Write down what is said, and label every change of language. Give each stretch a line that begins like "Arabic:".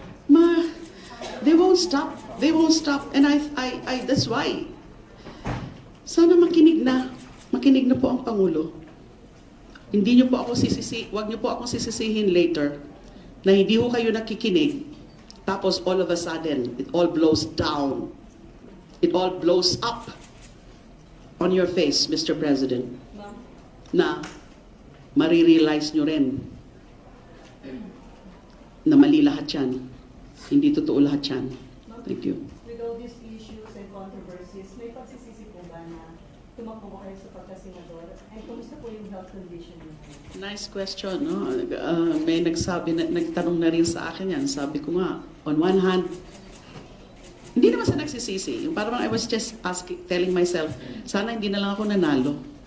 English: They won't stop. They won't stop. And that's why.
Filipino: Sana makinig na po ang Pangulo. Hindi niyo po ako wag niyo po akong sisisihin later na hindi ho kayo nakikinig.
English: Tapos all of a sudden, it all blows down. It all blows up on your face, Mr.
Filipino: President. Na marirealize nyo rin na mali lahat yan. Hindi totoo lahat yan.
English: Thank you. With all these issues and controversies,
Filipino: may pagsisisi po ba na tumakbo kayo sa pagkasenador? And kumusta po yung
English: health condition
Filipino: niyo?
English: Nice question, no?
Filipino: May nagtanong na rin sa akin yan. Sabi ko nga,
English: on one hand,
Filipino: hindi naman sa nagsisisi. Yung parang
English: I was just telling myself,
Filipino: sana hindi na lang ako nanalo.